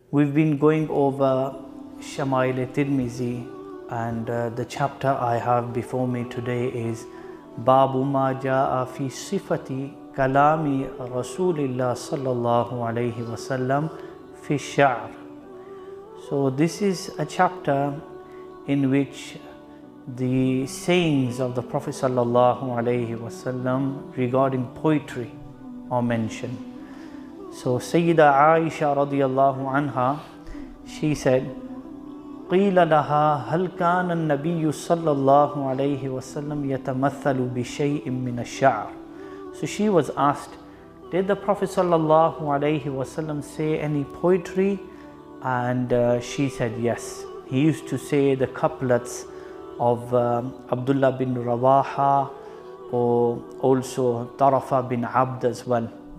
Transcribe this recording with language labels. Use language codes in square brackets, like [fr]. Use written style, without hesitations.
[en] We've been going over Shama'il Tirmizi, and the chapter I have before me today is Babu ma ja'a fi sifati kalami Rasulillah sallallahu alayhi wasallam fi sha'r. So this is a chapter in which the sayings of the Prophet sallallahu alayhi wasallam regarding poetry are mentioned. So Sayyida Aisha radiyallahu anha, she said, [ar] قِيلَ لَهَا هَلْ كَانَ النَّبِيُّ صَلَّى اللَّهُ عَلَيْهِ وَسَلَّمْ يَتَمَثَّلُ بِشَيْءٍ مِّنَ الشَّعْرِ. [en] So she was asked, did the Prophet sallallahu alayhi wasallam say any poetry? And she said yes. He used to say the couplets of Abdullah bin Rawaha, or also Tarafa bin Abd as well.